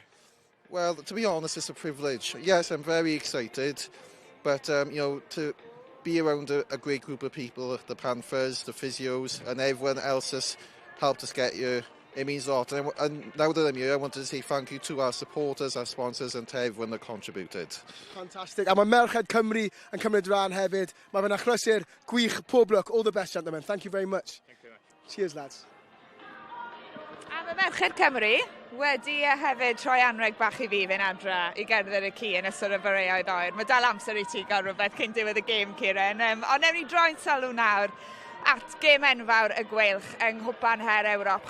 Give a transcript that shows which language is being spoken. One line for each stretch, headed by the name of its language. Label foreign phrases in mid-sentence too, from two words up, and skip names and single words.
English: Well, to be honest, it's a privilege. Yes, I'm very excited, but to be around a great group of people, the Panthers, the physios, and everyone else has helped us get here, it means a lot. And now that I'm here, I wanted to say thank you to our supporters, our sponsors, and to everyone that contributed. Fantastic.
Welsh: A mae Merched Cymru yn cymryd rhan hefyd. Mae fe'n achlysur gwych pob lwc.
English: All the best, gentlemen. Thank you very much. Thank you. Cheers, lads.
Welsh: A mae Merched Cymru wedi hefyd troi anreg bach I fi fy'n adra I gerdded y ci yn ystod y boreoedd oer. Mae dal amser I ti gael rhywbeth cyn diwedd y gêm, Ciren. Ond newn ni droi'n sylw nawr at gêm enfawr y gweilch yng Nghwpan Her Ewrop.